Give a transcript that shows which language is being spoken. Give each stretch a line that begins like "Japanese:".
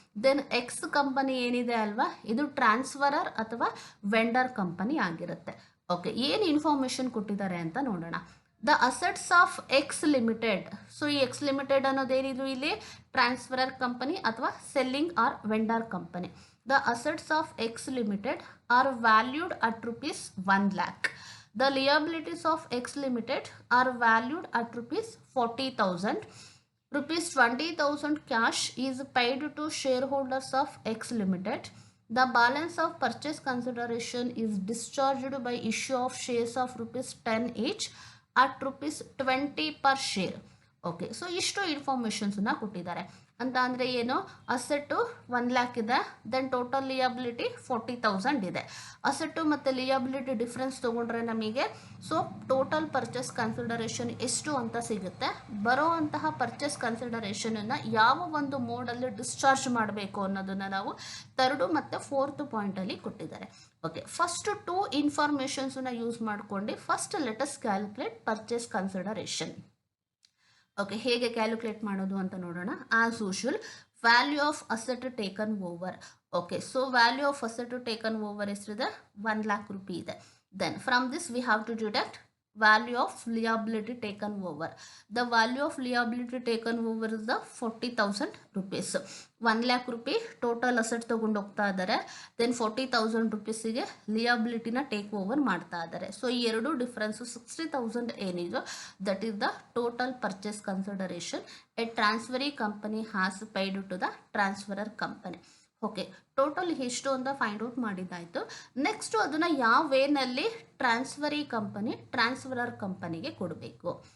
Kannada: Then X company ಏನಿದೆ ಅಲ್ವಾ, ಇದು ಟ್ರಾನ್ಸ್ಫರರ್ ಅಥವಾ ವೆಂಡರ್ ಕಂಪನಿ ಆಗಿರುತ್ತೆ. ಓಕೆ, ಏನು ಇನ್ಫಾರ್ಮೇಷನ್ ಕೊಟ್ಟಿದ್ದಾರೆ ಅಂತ ನೋಡೋಣ.
English: The assets of X limited.
Kannada: So ಈ ಎಕ್ಸ್ ಲಿಮಿಟೆಡ್ ಅನ್ನೋದೇನಿದು ಇಲ್ಲಿ ಟ್ರಾನ್ಸ್ಫರರ್ ಕಂಪನಿ ಅಥವಾ selling R vendor company.
English: The assets of X Limited are valued at rupees 1,00,000. The liabilities of X Limited are valued at rupees 40,000. Rupees 20,000 cash is paid to shareholders of X Limited. The balance of purchase consideration is discharged by issue of shares of rupees 10 each at rupees 20 per share.
Kannada: Okay, so ಇಷ್ಟು ಇನ್ಫಾರ್ಮೇಷನ್ಸನ್ನ ಕೊಟ್ಟಿದ್ದಾರೆ. ಅಂತ ಅಂದರೆ ಏನು, asset 1,00,000 ಇದೆ, then total ಲಿಯಾಬಿಲಿಟಿ 40,000 ಇದೆ. Asset ಮತ್ತು ಲಿಯಾಬಿಲಿಟಿ difference ತೊಗೊಂಡ್ರೆ ನಮಗೆ ಸೊ ಟೋಟಲ್ ಪರ್ಚೇಸ್ ಕನ್ಸಿಡರೇಷನ್ ಎಷ್ಟು ಅಂತ ಸಿಗುತ್ತೆ. ಬರೋ ಅಂತಹ ಪರ್ಚೇಸ್ ಕನ್ಸಿಡರೇಷನನ್ನು ಯಾವ ಒಂದು ಮೋಡಲ್ಲಿ ಡಿಸ್ಚಾರ್ಜ್ ಮಾಡಬೇಕು ಅನ್ನೋದನ್ನು ನಾವು 3rd ಮತ್ತು 4th ಪಾಯಿಂಟಲ್ಲಿ ಕೊಟ್ಟಿದ್ದಾರೆ. ಓಕೆ, ಫಸ್ಟ್ 2 ಇನ್ಫಾರ್ಮೇಷನ್ಸನ್ನ ಯೂಸ್ ಮಾಡ್ಕೊಂಡು
English: First let's calculate purchase consideration.
Kannada: Okay, ಹೇಗೆ ಕ್ಯಾಲ್ಕುಲೇಟ್ ಮಾಡೋದು ಅಂತ ನೋಡೋಣ.
English: As usual value of asset taken over.
Kannada: Okay, so value of asset taken over ಎಷ್ಟಿದೆ? 1,00,000 ರೂಪಾಯಿ ಇದೆ.
English: Then from this we have to deduct value of liability taken over. The value of liability taken over is the 40,000 rupees.
Kannada: 1,00,000 ರೂಪಾಯಿ total asset ತಗೊಂಡು ಹೋಗ್ತಾ ಇದ್ದಾರೆ. Then 40,000 ರೂಪೀಸಿಗೆ ಲಿಯಾಬಿಲಿಟಿನ take over ಮಾಡ್ತಾ ಇದ್ದಾರೆ. So ಈ ಎರಡು ಡಿಫ್ರೆನ್ಸು 60,000 ಏನಿದೆ
English: That is the total purchase consideration a transferee company has paid to the transferor company.
Kannada: Okay, total ಎಷ್ಟು ಅಂತ ಫೈಂಡ್ ಔಟ್ ಮಾಡಿದ್ದಾಯಿತು. ನೆಕ್ಸ್ಟು ಅದನ್ನು ಯಾವ ವೇನಲ್ಲಿ ಟ್ರಾನ್ಸ್ಫರರ್ ಕಂಪನಿಗೆ ಕೊಡಬೇಕು.